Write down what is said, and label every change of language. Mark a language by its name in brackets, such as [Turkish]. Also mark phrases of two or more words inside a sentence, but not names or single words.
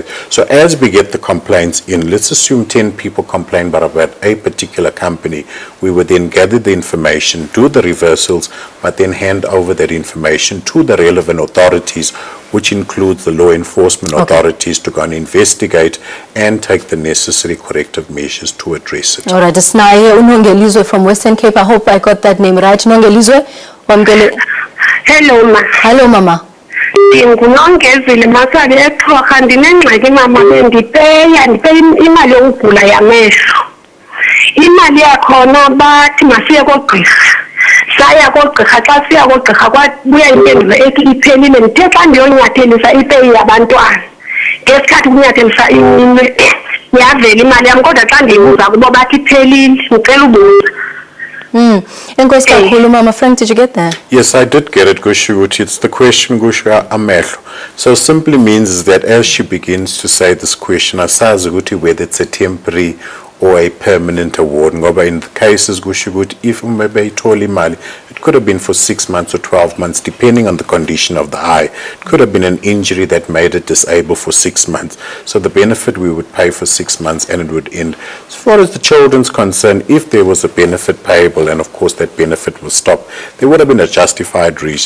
[English] So as we get the complaints in, let's assume 10 people complain about a particular company, we would then gather the information, do the reversals, but then hand over that information to the relevant authorities, which includes the law enforcement authorities, to go and investigate and take the necessary corrective measures to address it. All right, it's Naye Unongelizwe from Western Cape. I hope I got that name right. Unongelizwe? Hello, ma. Hello, mama. [Xhosa] Ndingunongezile masali eXhosa, ndinengxaki mama, ndipeya imali yokugula yamehlo. Imali yakhona bathi masiye kogqirha. Saya kogqirha, xa siya kogqirha kwabuya impendulo ethi iphelile. Ndithe xa ndiyonyathelisa ipeyi yabantwana, ngesikhathi kunyathelisa iminwe yavela imali yami kodwa xa ndiyibuza kubo bathi iphelile ngicela ubuza. Enkosi kakhulu [English] Mama Frank, did you get that? Yes, I did get it, Gushuguti. It's the question, Gushu Amehlo. So simply means is that as she begins to say this question, [Xhosa] asazi ukuthi [English] whether it's a temporary or a permanent award. Ngoba in the cases, Gushuguti, if maybe [Xhosa] itoli mali, [English] it could have been for 6 months or 12 months, depending on the condition of the eye. It could have been an injury that made it disabled for 6 months. So the benefit we would pay for 6 months and it would end. As far as the children's concerned, if there was a benefit payable and of course that benefit was stopped, there would have been a justified reason.